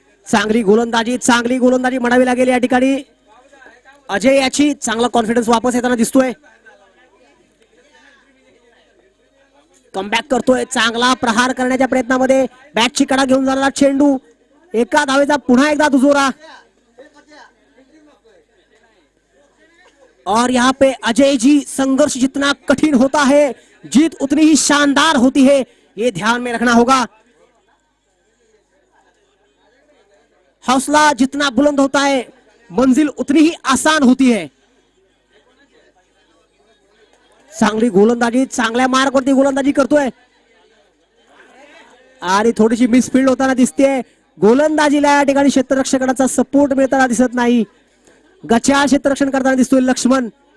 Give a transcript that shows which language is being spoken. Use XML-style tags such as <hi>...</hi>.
<mr>चांगली गोलंदाजी म्हणावी लागेल या ठिकाणी. अजय याची चांगला कॉन्फिडन्स वापस येताना दिसतोय. कमबॅक करतोय. चांगला प्रहार करण्याच्या प्रयत्नामध्ये बॅटची कडा घेऊन जाणारा चेंडू. एका धावेचा पुन्हा एकदा दुजोरा.</mr> <hi>और यहाँ पे अजय जी संघर्ष जितना कठिन होता है जीत उतनी ही शानदार होती है, ये ध्यान में रखना होगा. हौसला जितना बुलंद होता है मंजिल उतनी ही आसान होती है.</hi> <mr>चांगली गोलंदाजी, चांगल्या मार्कवरती गोलंदाजी करतोय आणि थोडीशी मिसफिल्ड होताना दिसते. गोलंदाजीला या ठिकाणी क्षेत्ररक्षकाचा सपोर्ट मिळताना दिसत नाही. गचाळ क्षेत्ररक्षण करताना दिसतोय लक्ष्मण.</mr>